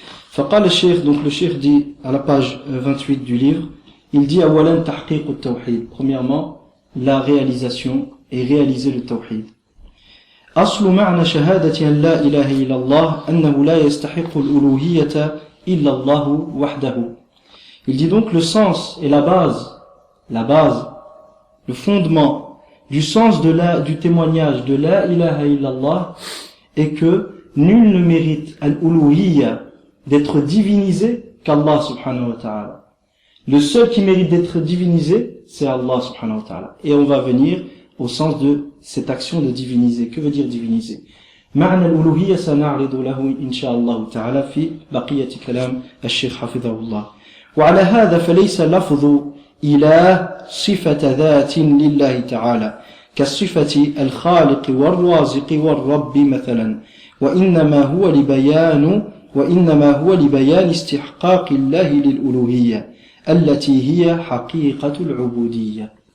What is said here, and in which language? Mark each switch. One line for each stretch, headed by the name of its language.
Arabic: فقال الشيخ,
French: donc le cheikh dit à la page 28 du livre, il dit
Arabic: أولا تحقيق التوحيد,
French: premièrement la réalisation et réaliser le tawhid.
Arabic: أصل معنى شهادة أن لا إله إلا الله أنه لا يستحق الألوهية إلا الله وحده.
French: Il dit donc le sens et la base, le fondement du sens du témoignage de la ilaha illallah est que nul ne mérite al-uluhiyya, d'être divinisé, qu'Allah subhanahu wa ta'ala. Le seul qui mérite d'être divinisé, c'est Allah subhanahu wa ta'ala. Et on va venir au sens de cette action de diviniser. Que veut dire diviniser?
Arabic: معنى الألوهية سنعرض له إن شاء الله تعالى في بقية كلام الشيخ حفظه الله. وعلى هذا فليس لفظ إله صفة ذات لله تعالى كالصفة الخالق والرازق والرب مثلا وإنما هو لبيان استحقاق الله للألوهية التي هي حقيقة العبودية.